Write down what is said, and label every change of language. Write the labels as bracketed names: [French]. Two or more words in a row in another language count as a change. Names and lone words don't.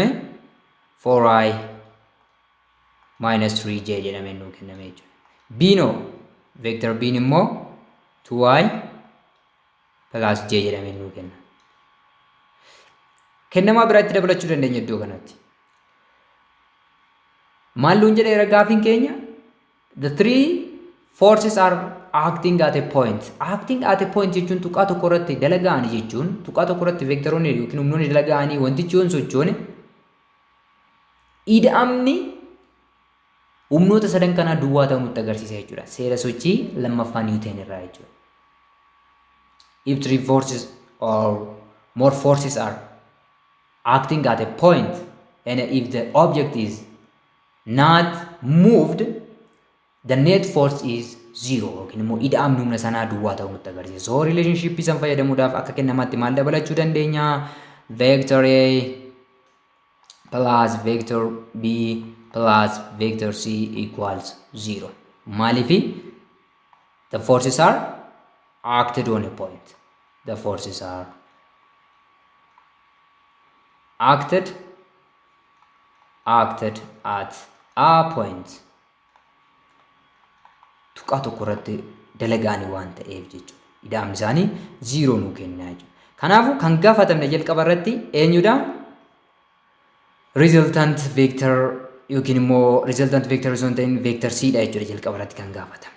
[English] 4i minus 3j [Oromo] jedhamee nu kenname jechuudha. B no vector B immoo [English] 2i plus j [Oromo] jedhamee nu kenna. Kennamaa biraatti dabalachuu dandeenya iddoo kanatti. Maalluun jedheera gaaffiin keenya? [English] The three forces are acting at a point. Acting at a point [Oromo] jechuun tuqaa tokko irratti dalaga'anii jechuun tuqaa tokko irratti veektoroonni yookiin humnoonni dalaga'anii wantichi yoon sochoone ida'amni humnoota sadan kanaa duwwaa ta'uu nutti agarsiisa jechuudha. Seera sochii lammaffaa Niwuteen irraa jechuudha. [English] If three forces or more forces are acting at a point and if the object is not moved, the net force is zero. [Oromo] Yookiin immoo ida'amni humna sanaa duwwaa ta'uu nutti agarsiisa. [English] So relationship [Oromo] isaan fayyadamuudhaaf akka kennamaatti maal dabalachuu dandeenya? [English] Vector A plus vector B plus vector C equals 0. Maaliif The forces are acted on a point. The forces are acted at a point. [Oromo] Tuqaa tokko irratti dalagaanii waan ta'eef jechuudha. Ida'amni isaanii 0 nuu kennaa jechuudha. Kanaafuu kan gaafatamne jalqaba irratti eenyudha? [English] Resultant vector [Oromo] yookiin immoo [English] resultant vector [Oromo] osoo hin ta'in [English] vector C [Oromo] dha jechuudha jalqaba irratti kan gaafatamne.